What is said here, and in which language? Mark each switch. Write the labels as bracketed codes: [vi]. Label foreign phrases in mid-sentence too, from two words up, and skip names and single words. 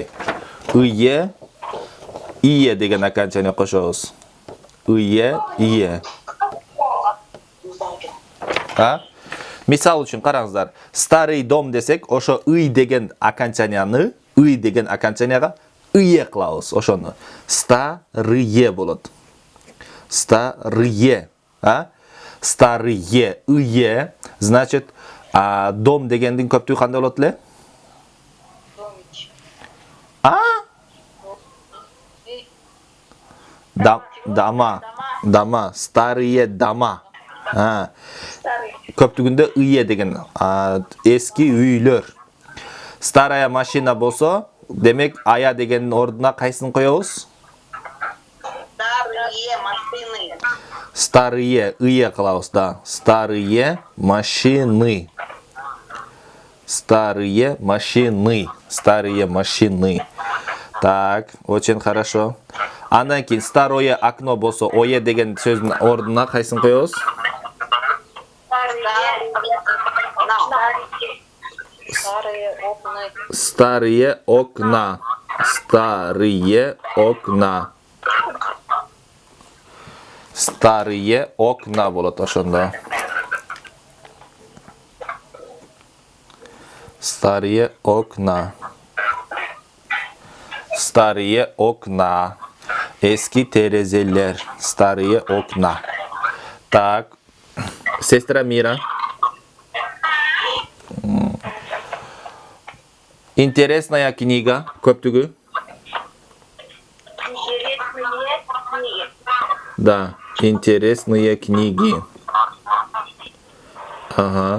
[ky] Ие деген окончание кошобуз. Ие. Мисал үчүн караңыздар. [ru] Старый дом [ky] десек, ошо ый деген окончанияны, ый деген окончанияга ые кылабыз. Ошону старые болот. [ru] Старые. Старые, ые. Значит, [ky] дом дегендин көптүгү кандай болот эле? [ru] Дома. Старые дома. Старый. [ky] Көптүгүндө ые деген эски үйлөр. [ru] Старая машина [ky] болсо, демек ая дегендин ордуна кайсын коебуз? [ru] Старые машины. Старые ые [ky] кылабыз да. [ru] Старые машины. Старые машины. Старые машины. Так, очень хорошо. [ky] Андан кийин [ru] старое окно [ky] болсо, ое деген сөздүн ордуна кайсын коебуз? [ru] Старые окна. Старые окна. Старые окна. Старые окна [ky] болот ошондо. [ru] Старые окна. Старые окна. [ky] Эски терезелер. [ru] Старые окна. Так. Сестра Мира. Интересная книга. Көптүгү. Интересные книги. Да. Интересные книги. Ага.